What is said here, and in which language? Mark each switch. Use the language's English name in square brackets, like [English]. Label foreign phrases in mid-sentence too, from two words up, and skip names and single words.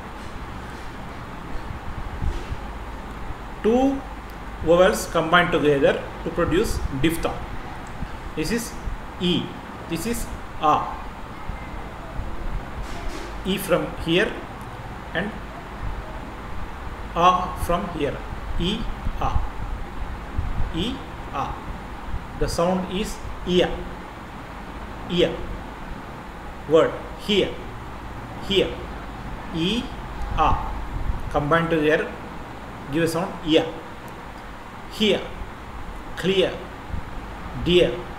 [English] Two vowels combined together to produce diphthong. This is e, this is a. E from here and a from here. E, a. E, a. The sound is ear. Ear. Word here. Here. E, a. Combined together give a sound ear. Here. Clear. Dear.